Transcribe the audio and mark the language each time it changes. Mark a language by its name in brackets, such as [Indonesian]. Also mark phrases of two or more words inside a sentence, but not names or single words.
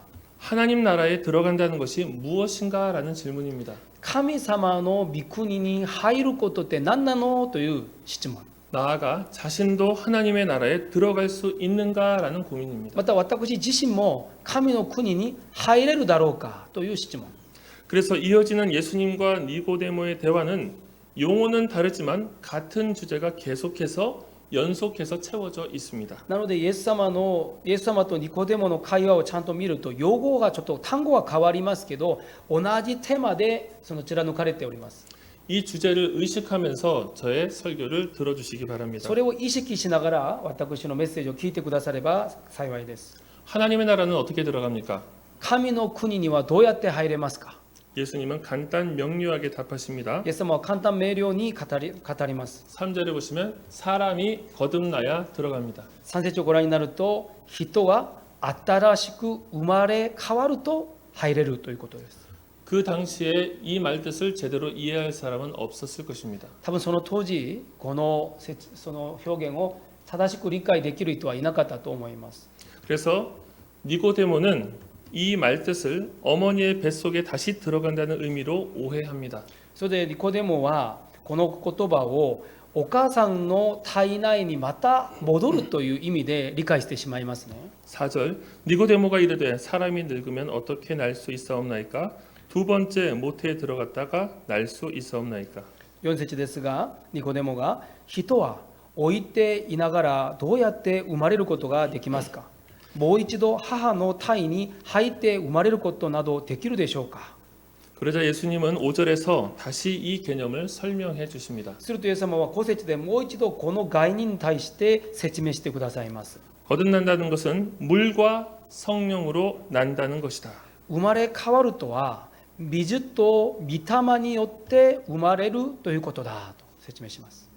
[Korean] 하나님 나라에 들어간다는 것이 무엇인가라는 질문입니다. [Japanese] 神様の御国に入ることって何なのという質問。 [Korean] 나아가 자신도 하나님의 나라에 들어갈 수 있는가라는 고민입니다. [Japanese] また私自身も神の国に入れるだろうかという質問。 [Korean] 그래서 이어지는 예수님과 니고데모의 대화는 용어는 다르지만 같은 주제가 계속해서 연속해서 채워져 있습니다. [Japanese] なのでイエス様とニコデモの会話をちゃんと見ると用語がちょっと単語は変わりますけど同じテーマでその貫かれております。 [Korean] 이 주제를 의식하면서 저의 설교를 들어주시기 바랍니다. [Japanese] それを意識しながら私のメッセージを聞いてくだされば幸いです。 [Korean] 하나님의 나라는 어떻게 들어갑니까? [Japanese] 神の国にはどうやって入れますか？ [Korean] 예수님은 간단 명료하게 답하십니다. [Japanese] イエス様は簡単明瞭に語ります。 [Korean] 3절에 보시면 사람이 거듭나야 들어갑니다. [Japanese] 3 節をご覧になると人は新しく生まれ変わると入れるということです。 [Korean] 그 당시에 이 말뜻을 제대로 이해할 사람은 없었을 것입니다. [Japanese] 多分その当時その表現を正しく理解できる人はいなかったと思います。 [Korean] 그래서 니고데모는 이 말뜻을 어머니의 뱃속에 다시 들어간다는 의미로 오해합니다. [Japanese] それでニコデモはこの言葉をお母さんの体内にまた戻るという意味で理解してしまいますね。 [Korean] 4절 니고데모가 이르되 사람이 늙으면 어떻게 날 수 있사옵나이까? 두 번째 모태에 들어갔다가 날 수 있사옵나이까? [Japanese] 4 節ですが、ニコデモが人は老いていながらどうやって生まれることができますか。もう一度母の胎に入って生まれることなどできるでしょうか。 [Korean] 그러자 예수님은 5절에서 다시 이 개념을 설명해 주십니다. [Japanese] するとイエス様は5節でもう一度この概念に対して説明してくださいます。 [Korean] 거듭난다는 것은 물과 성령으로 난다는 것이다. [Japanese] 生まれ変わるとは水と御霊によって生まれるということだと説明します。